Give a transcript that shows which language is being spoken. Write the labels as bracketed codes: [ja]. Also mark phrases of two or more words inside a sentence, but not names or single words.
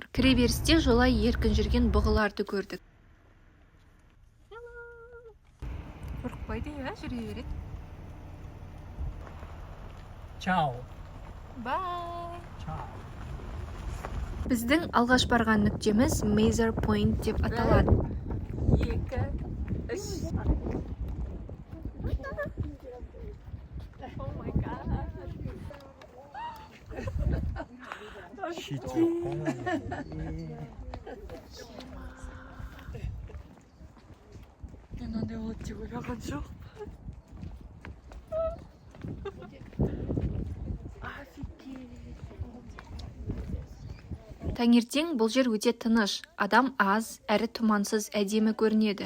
[kk] Кіреберісте жолай еркін жүрген бұғыларды көрдік. Қорықпайды ма, жүре береді. Чао. Бай. Чао. Біздің алғаш барған нүктеміз Мейзер Пойнт деп аталады. 2, 3. [en] Oh my god. [kk] Нанде болады деп ойлаған жоқ. Таңертең бұл жер өте тыныш, адам аз, әрі тұмансыз әдемі көрінеді.